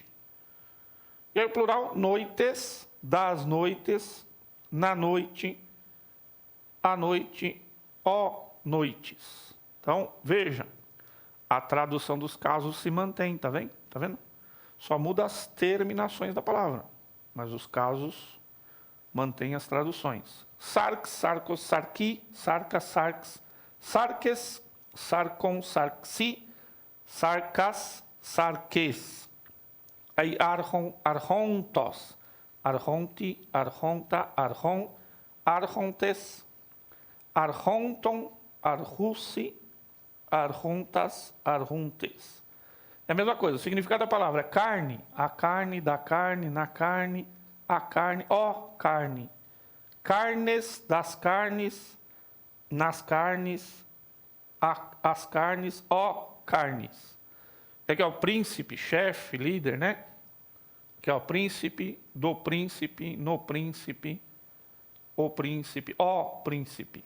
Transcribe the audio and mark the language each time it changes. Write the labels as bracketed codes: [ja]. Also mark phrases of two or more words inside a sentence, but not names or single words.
[pt] E aí o plural, noites, das noites, na noite, à noite, ó, noites. Então, veja, a tradução dos casos se mantém, tá vendo? Tá vendo? Só muda as terminações da palavra, mas os casos mantêm as traduções. [el] σάρξ, σαρκός, σαρκί, σάρκα, σάρξ, σάρκες, σαρκῶν, σαρξί, σάρκας, σάρκες. Aí ἄρχων, ἄρχοντος, ἄρχοντι, ἄρχοντα, ἄρχων, ἄρχοντες, ἀρχόντων, ἄρχουσι, ἄρχοντας, ἄρχοντες. [pt] É a mesma coisa, o significado da palavra é carne, a carne, da carne, na carne, a carne, ó carne. Carnes, das carnes, nas carnes, as carnes, ó carnes. Aqui é o príncipe, chefe, líder, né? Que é o príncipe, do príncipe, no príncipe, o príncipe, ó príncipe.